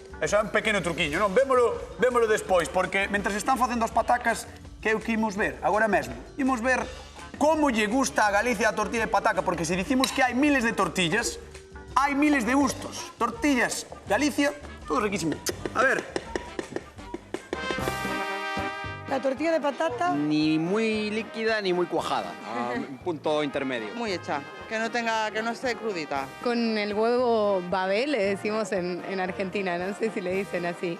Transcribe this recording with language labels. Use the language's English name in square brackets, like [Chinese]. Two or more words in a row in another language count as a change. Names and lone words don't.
[Galician] Eso é un pequeno truquiño, non? Vémolo despois, porque mentre están facendo as patacas, que é o que imos ver agora mesmo? Imos ver como lle gusta a Galicia a tortilla de pataca, porque se dicimos que hai miles de tortillas, hai miles de gustos. Tortillas, Galicia, todo riquísimo. A ver, [Spanish] La tortilla de patata Ni muy líquida ni muy cuajada, a un punto intermedio. Muy hecha, que no esté crudita. Con el huevo babé, le decimos en Argentina, no sé si le dicen así.